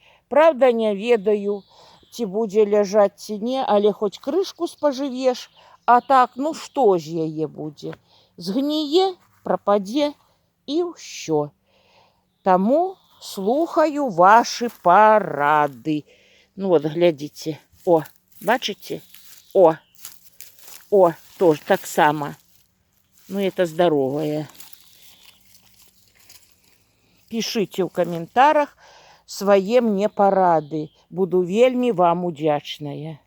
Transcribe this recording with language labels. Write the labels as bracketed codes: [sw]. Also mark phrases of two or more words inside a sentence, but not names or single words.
[be] Правда, не ведаю, ці будзе ляжаць, ці не, але хоць крышку спажывеш. А так, ну што ж яе будзе? Згніе, прападзе і ўсё. Таму слухаю ваши парады. Ну вот, глядзіце. О, бачыце? О, тоже так само. [ru] Ну, это здоровое. [be] Пишите ў каментарах свае мне парады. Буду вельмі вам удзячная.